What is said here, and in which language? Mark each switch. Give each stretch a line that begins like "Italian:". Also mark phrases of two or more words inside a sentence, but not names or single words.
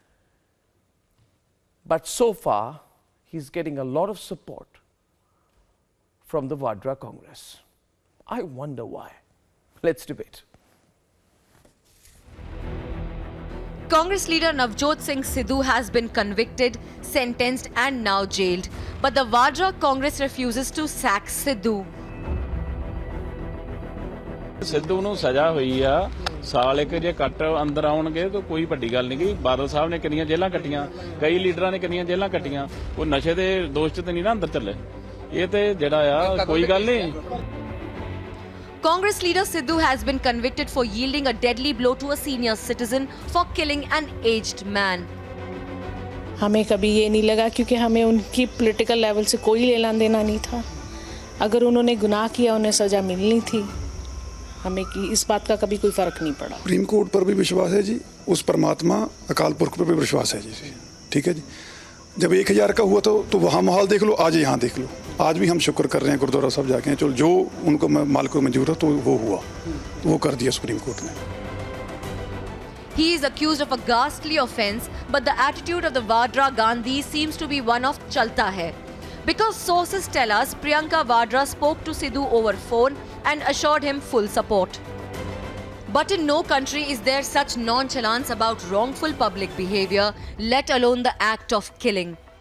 English: But so far, he's getting a lot of support from the Vadra Congress. I wonder why. Let's debate. Congress leader Navjot Singh Sidhu has been convicted, sentenced and now jailed. But the Vadra Congress refuses to sack Sidhu.
Punjabi: ਸਿੱਧੂ ਨੂੰ ਸਜ਼ਾ ਹੋਈ ਆ ਸਾਲ ਇੱਕ ਜੇ ਕੱਟ ਅੰਦਰ ਆਉਣਗੇ ਤਾਂ ਕੋਈ ਵੱਡੀ ਗੱਲ ਨਹੀਂ ਗਈ। ਬਾਦਲ ਸਾਹਿਬ ਨੇ ਕਿੰਨੀਆਂ ਜੇਲ੍ਹਾਂ ਕੱਟੀਆਂ, ਕਈ ਲੀਡਰਾਂ ਨੇ ਕਿੰਨੀਆਂ ਜੇਲ੍ਹਾਂ ਕੱਟੀਆਂ, ਉਹ ਨਸ਼ੇ ਦੇ ਦੋਸ਼ 'ਚ ਤੇ ਨਹੀਂ ਨਾ ਅੰਦਰ ਚੱਲੇ। ਇਹ ਤੇ ਜਿਹੜਾ ਆ ਕੋਈ ਗੱਲ ਨਹੀਂ।
English: Congress leader Sidhu has been convicted for yielding a deadly blow to a senior citizen for killing an aged man.
Hindi: हमें कभी ये नहीं लगा क्योंकि हमें उनकी पॉलिटिकल लेवल से कोई लेना देना नहीं था। अगर उन्होंने गुनाह किया उन्हें सज़ा मिलनी थी। हमें इस बात का कभी कोई फ़र्क नहीं पड़ा। सुप्रीम कोर्ट पर भी विश्वास है जी, उस परमात्मा अकाल पुरख पर भी विश्वास है जी। ठीक है जी। जब 1000 का हुआ तो वहाँ माहौल देख लो, आज यहाँ देख लो। आज भी हम शुक्र कर रहे हैं गुरुद्वारा साहब जाके, चलो जो उनको माल को मंजूर है तो वो हुआ, तो वो कर दिया सुप्रीम कोर्ट ने।
English: He is accused of a ghastly offence, but the attitude of the Wadra Gandhi seems to be one of
Hindi: चलता है.
English: Because sources tell us Priyanka Vadra spoke to Sidhu over phone and assured him full support. But in no country is there such nonchalance about wrongful public behaviour, let alone the act of killing.